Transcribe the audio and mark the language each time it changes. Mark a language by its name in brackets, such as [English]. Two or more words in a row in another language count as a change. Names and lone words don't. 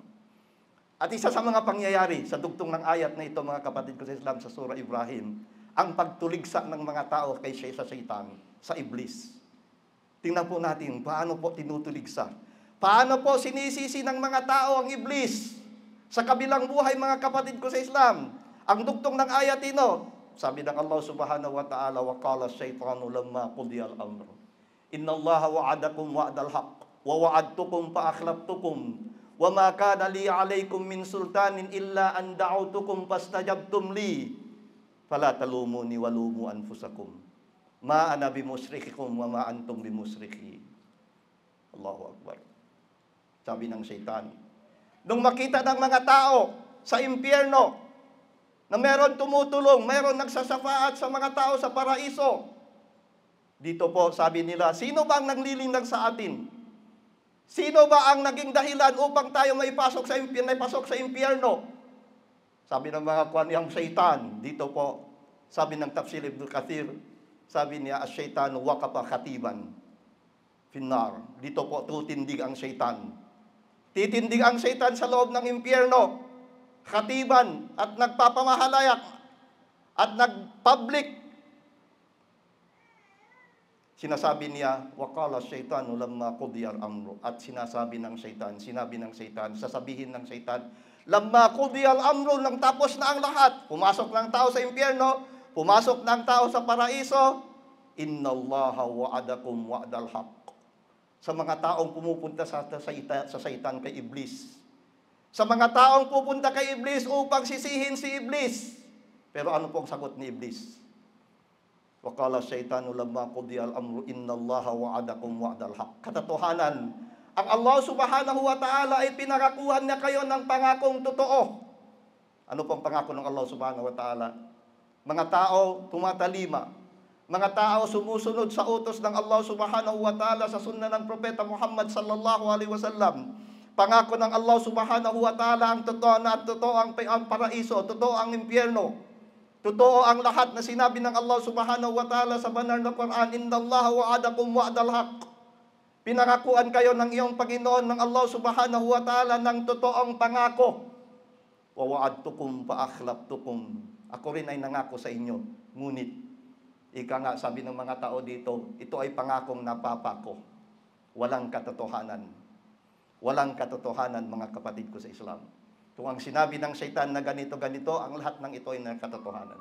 [Filipino] At isa sa mga pangyayari sa dugtong ng ayat na ito, mga kapatid ko sa Islam, sa Surah Ibrahim, ang pagtuligsa ng mga tao kay Satan, sa Iblis. Tingnan po natin, paano po tinutuligsa? Paano po sinisisi ng mga tao ang Iblis? Sa kabilang buhay, mga kapatid ko sa Islam, Ang dugtong ng ayat ino, sabi ng Allah [Arabic] سبحانه وتعالى، وقال الشيطان لما قضي الأمر إن الله وعدكم وعد الحق ووعدتكم فأخلفتكم وما كان لي عليكم من سلطان إلا أن دعوتكم فاستجبتم لي فلا تلوموني ولوموا أنفسكم ما أنا بمصرخكم وما أنتم بمصرخي. الله أكبر. [Filipino] Sabi ng Satan, nung makita ng mga tao sa impyerno na meron tumutulong, meron nagsasafaat sa mga tao sa paraiso, dito po sabi nila, sino ba ang naglilinlang sa atin? Sino ba ang naging dahilan upang tayo maipasok sa impyerno? Sabi ng mga kuwan, Satan. Dito po, sabi ng Tafsir Ibn Kathir, sabi niya, [Arabic] الشيطان وقف خطيبا في النار. [Filipino] Dito po, tutindig ang Satan. Titindig ang Satan sa loob ng impyerno, khatiban, at nagpapamahalayak, at nagpublic. Sinasabi niya, [Arabic] وقال الشيطان لما قضي الأمر. [Filipino] At sinabi ng Satan, sasabihin ng Satan, [Arabic] لما قضي الأمر, [Filipino] nang tapos na ang lahat, pumasok ng tao sa impyerno, pumasok ng tao sa paraiso, [Arabic] إن الله وعدكم وعد الحق. [Filipino] Sa mga taong pumupunta sa Satan kay Iblis. Sa mga taong pupunta kay Iblis upang sisihin si Iblis. Pero ano pong sagot ni Iblis? [Arabic] وقال الشيطان لما قضي الأمر إن الله وعدكم وعد الحق. [Filipino] Katotohanan, ang Allah [Arabic] سبحانه وتعالى [Filipino] ay pinangakuhan niya kayo ng pangakong totoo. Ano pong pangako ng Allah [Arabic] سبحانه وتعالى? [Filipino] Mga tao tumatalima, mga tao sumusunod sa utos ng Allah [Arabic] سبحانه وتعالى [Filipino] sa sunna ng Propeta Muhammad [Arabic] صلى الله عليه وسلم. [Filipino] Pangako ng Allah [Arabic] سبحانه وتعالى [Filipino] ang totoo na totoo ang paraiso, totoo ang impyerno, totoo ang lahat na sinabi ng Allah [Arabic] سبحانه وتعالى [Filipino] sa banal na Quran, [Arabic] إن الله وعدكم وعد الحق. [Filipino] Pinangakuan kayo ng iyong Panginoon ng Allah [Arabic] سبحانه وتعالى [Filipino] ng totoong pangako. [Arabic] ووعدتكم فأخلفتكم. [Filipino] Ako rin ay nangako sa inyo, ngunit ika nga, sabi ng mga tao dito, ito ay pangakong napapako. Walang katotohanan. Walang katotohanan, mga kapatid ko sa Islam. Kung ang sinabi ng Satan na ganito-ganito, ang lahat ng ito ay katotohanan.